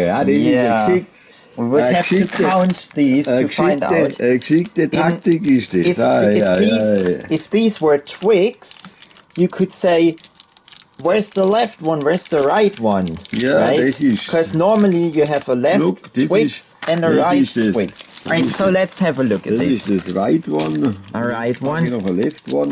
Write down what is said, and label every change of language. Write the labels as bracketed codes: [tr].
[de] Ja, das ist geschickt. [en] We would have to count these to find out. [de] Geschickte Taktik ist das. [en] If these were twigs, you could say, where's the left one, where's the right one? Yeah, right? this is. Because normally you have a left twigs and a right twigs. Right, so let's have a look at this. This is the right one. A right one. [de] Noch [en] a left one.